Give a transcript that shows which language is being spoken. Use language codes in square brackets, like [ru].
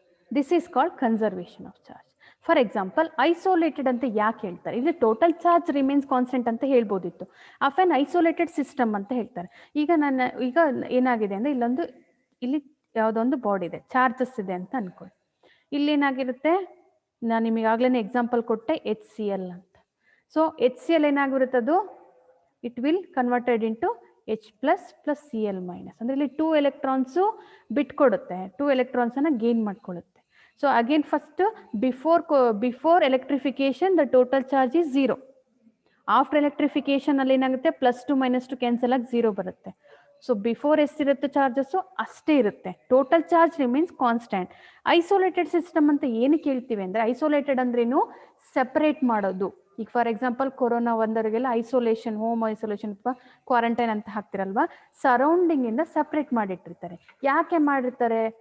[en] This is called conservation of charge. [kn] For example isolated ಅಂತ ಯಾಕೆ ಹೇಳ್ತಾರೆ? ಇದು [en] total charge remains constant [kn] ಅಂತ ಹೇಳ್ಬೋದಿತ್ತು. ಆಫ್ ಆನ್ ಐಸೋಲೇಟೆಡ್ ಸಿಸ್ಟಮ್ ಅಂತ ಹೇಳ್ತಾರೆ. ಈಗ ಏನಾಗಿದೆ ಅಂದರೆ ಇಲ್ಲಿ ಯಾವುದೊಂದು ಬಾಡಿ ಇದೆ, ಚಾರ್ಜಸ್ ಇದೆ ಅಂತ ಅನ್ಕೊಳ್ಳಿ. ಇಲ್ಲೇನಾಗಿರುತ್ತೆ, ನಾನು ನಿಮಗಾಗ್ಲೇ ಎಕ್ಸಾಂಪಲ್ ಕೊಟ್ಟೆ HCl ಅಂತ. ಸೊ HCl ಏನಾಗಿರುತ್ತೆ, ಅದು [en] it will converted into [kn] H plus plus Cl minus. ಅಂದರೆ ಇಲ್ಲಿ 2 electrons ಬಿಟ್ಕೊಡುತ್ತೆ, 2 ಎಲೆಕ್ಟ್ರಾನ್ಸನ್ನು gain ಮಾಡ್ಕೊಳ್ಳುತ್ತೆ. [en] So again first before electrification the total charge is 0. After electrification [kn] ಅಲ್ಲಿ ಏನಾಗುತ್ತೆ +2 -2 ಕ್ಯಾನ್ಸಲ್ ಆಗಿ 0 ಬರುತ್ತೆ. ಸೊ ಬಿಫೋರ್ ಎಷ್ಟಿರುತ್ತೆ ಚಾರ್ಜಸ್ಸು ಅಷ್ಟೇ ಇರುತ್ತೆ. [en] Total charge remains constant. [kn] Isolated system ಅಂತ ಏನಕ್ಕೆ ಹೇಳ್ತೀವಿ ಅಂದರೆ ಐಸೋಲೇಟೆಡ್ ಅಂದ್ರೇನು ಸೆಪರೇಟ್ ಮಾಡೋದು. ಈಗ for example corona ಒಂದವರಿಗೆಲ್ಲ isolation, home isolation ಅಥವಾ ಕ್ವಾರಂಟೈನ್ ಅಂತ ಹಾಕ್ತಿರಲ್ವಾ, ಸರೌಂಡಿಂಗ್ ಇಂದ ಸಪ್ರೇಟ್ ಮಾಡಿಟ್ಟಿರ್ತಾರೆ. ಯಾಕೆ ಮಾಡಿರ್ತಾರೆ?